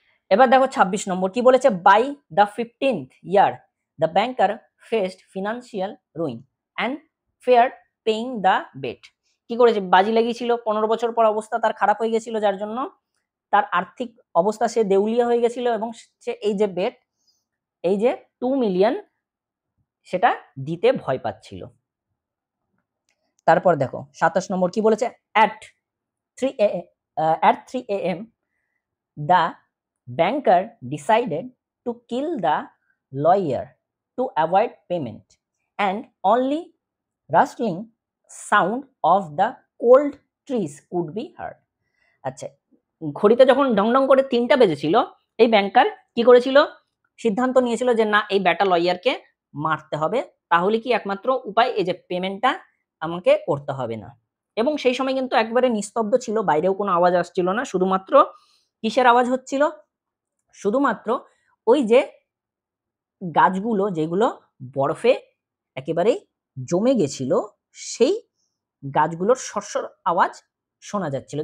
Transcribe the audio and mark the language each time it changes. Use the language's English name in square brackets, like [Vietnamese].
[Bangla] এবার দেখো 26 নম্বর কি বলেছে, [English] By the 15th year the banker faced financial ruin and fair paying the bet. [Bangla] কি করেছে, বাজি লাগিয়েছিল, 15 বছর পর অবস্থা তার খারাপ হয়ে গেছিল, যার জন্য তার আর্থিক অবস্থা, সে দেউলিয়া হয়ে গেছিল, এবং সে এই যে বেট, এই যে 2 মিলিয়ন সেটা দিতে ভয় পাচ্ছিল। তারপর দেখো 27 নম্বর কি বলেছে, [English] at 3 AM the banker decided to kill the lawyer to avoid payment and only rustling sound of the cold trees could be heard. [Bangla] আচ্ছা, ঘড়িতে যখন ডং ডং করে 3টা বেজেছিল, এই ব্যাংকার কি করেছিল, সিদ্ধান্ত নিয়েছিল যে না, এই ব্যাটা লয়ারকে মারতে হবে, তাহলে কি একমাত্র উপায়, এই যে পেমেন্টটা আমাকে করতে হবে না। এবং সেই সময় কিন্তু একবারে নিস্তব্ধ ছিল, বাইরেও কোনো আওয়াজ আসছিল না, শুধুমাত্র কিসের আওয়াজ হচ্ছিল, শুধুমাত্র ওই যে গাছগুলো যেগুলো বরফে একেবারেই জমে গেছিল, সেই গাছগুলোর সরসর আওয়াজ শোনা যাচ্ছিল।